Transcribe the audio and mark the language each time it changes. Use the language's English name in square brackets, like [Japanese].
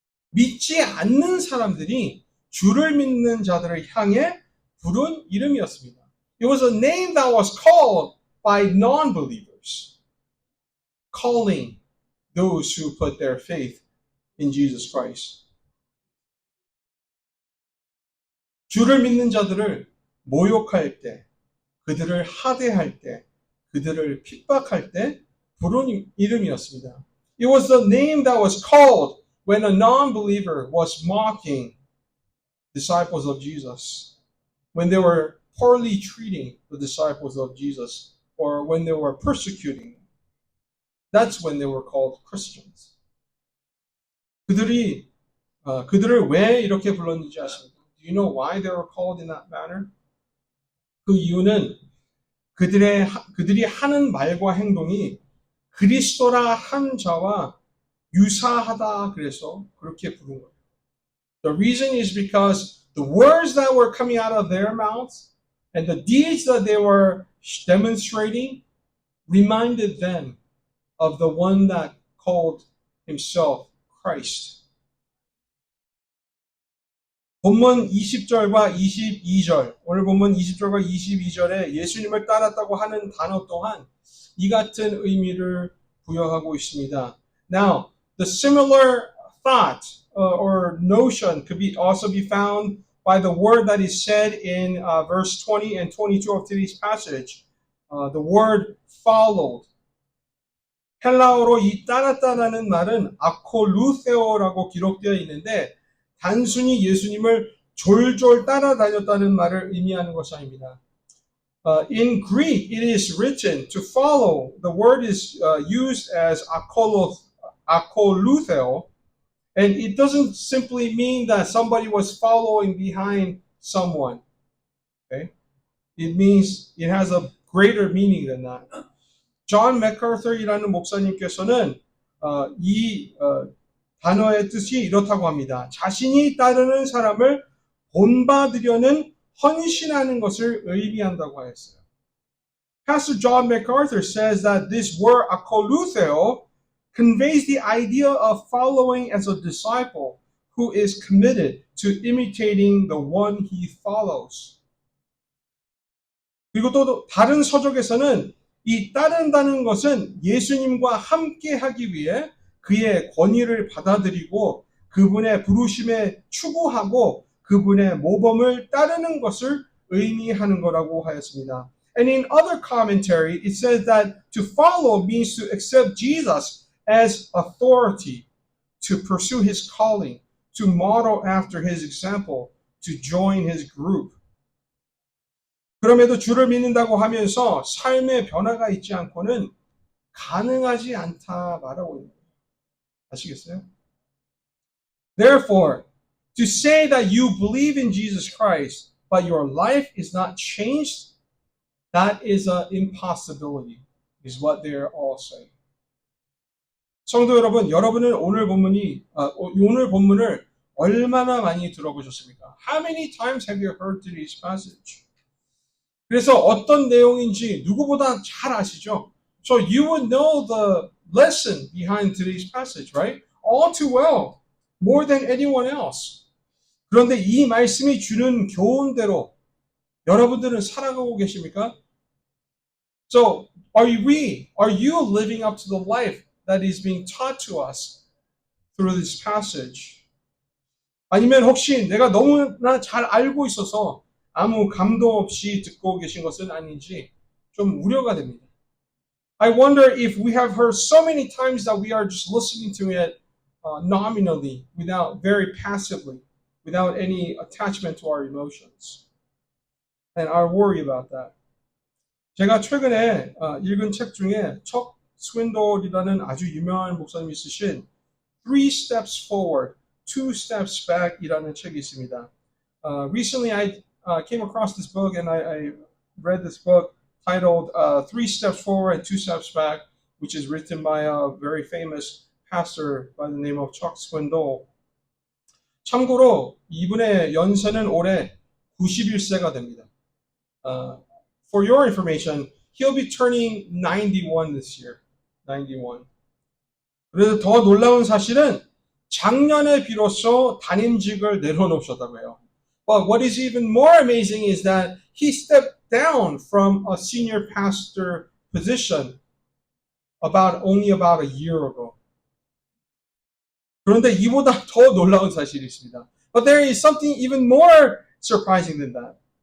[Korean] 믿지 않는 사람들이 주를 믿는 자들을 향해 부른 이름이었습니다. [English] It was a name that was called by non-believers. Calling those who put their faith in Jesus Christ. [Korean] 주를 믿는 자들을 모욕할 때, 그들을 하대할 때, 그들을 핍박할 때 부른 이름이었습니다. [English] It was the name that was called when a non-believer was mocking disciples of Jesus, when they were poorly treating the disciples of Jesus, or when they were persecuting. That's when they were called Christians. [Korean] 그들을 왜 이렇게 불렀는지 아십니까? [English] Do you know why they were called in that manner? [Korean] 그 이유는 그들이 하는 말과 행동이 그리스도라 한 자와 유사하다 그래서 그렇게 부른 거예요. [English] The reason is because the words that were coming out of their mouths and the deeds that they were demonstrating reminded them of the one that called himself Christ. [Korean] 본문 20절과 22절, 오늘 본문 20절과 22절에 예수님을 따랐다고 하는 단어 또한 이 같은 의미를 부여하고 있습니다. [English] Now, the similar thought or notion could also be found by the word that is said in verse 20 and 22 of today's passage. The word followed. [Korean] 헬라어로 이 따랐다라는 말은 아콜루세오라고 기록되어 있는데 단순히 예수님을 졸졸 따라다녔다는 말을 의미하는 것이 아닙니다. [English] In Greek, it is written to follow. The word is used as akolutheo, and it doesn't simply mean that somebody was following behind someone. Okay? It means it has a greater meaning than that. [Korean] John MacArthur이라는 목사님께서는 이 단어의 뜻이 이렇다고 합니다. 자신이 따르는 사람을 본받으려는 헌신하는 것을 의미한다고 하였어요. [English] Pastor John MacArthur says that this word akolutheo conveys the idea of following as a disciple who is committed to imitating the one he follows. [Korean] 그리고 또 다른 서적에서는 이 따른다는 것은 예수님과 함께 하기 위해 그의 권위를 받아들이고 그분의 부르심에 추구하고 그분의 모범을 따르는 것을 의미하는 거라고 하였습니다. [English] And in other commentary, it says that to follow means to accept Jesus as authority, to pursue his calling, to model after his example, to join his group. [Korean] 그럼에도 주를 믿는다고 하면서 삶의 변화가 있지 않고는 가능하지 않다 말하고 있는 거예요. 아시겠어요? [English] Therefore, to say that you believe in Jesus Christ, but your life is not changed, that is an impossibility, is what they're all saying. [Korean] 성도 여러분, 여러분은 오늘 본문을 얼마나 많이 들어보셨습니까? [English] How many times have you heard today's passage? [Korean] 그래서 어떤 내용인지 누구보다 잘 아시죠? [English] So you would know the lesson behind today's passage, right? All too well, more than anyone else. [Korean] 그런데 이 말씀이 주는 교훈대로 여러분들은 살아가고 계십니까? [English] So are you living up to the life that is being taught to us through this passage? [Korean] 아니면 혹시 내가 너무나 잘 알고 있어서 아무 감동 없이 듣고 계신 것은 아닌지 좀 우려가 됩니다. [English] I wonder if we have heard so many times that we are just listening to it nominally, very passively, without any attachment to our emotions. And I worry about that. [Korean] 제가 최근에 읽은 책 중에 척 스윈돌이라는 아주 유명한 목사님이 쓰신 Three Steps Forward, Two Steps Back이라는 책이 있습니다. [English] Recently I came across this book and I read this book titled Three Steps Forward and Two Steps Back, which is written by a very famous pastor by the name of Chuck Swindoll. [Korean] 참고로 이분의 연세는 올해 91세가 됩니다. [English] For your information, he'll be turning 91 this year. 91. [Korean] 그래서 더 놀라운 사실은 작년에 비로소 담임직을 내려놓으셨다고 해요. [English] But what is even more amazing is that he stepped down from a senior pastor position only about a year ago. [Korean] 그런데 이보다 더 놀라운 사실이 있습니다. [English] But there is something even more surprising than that.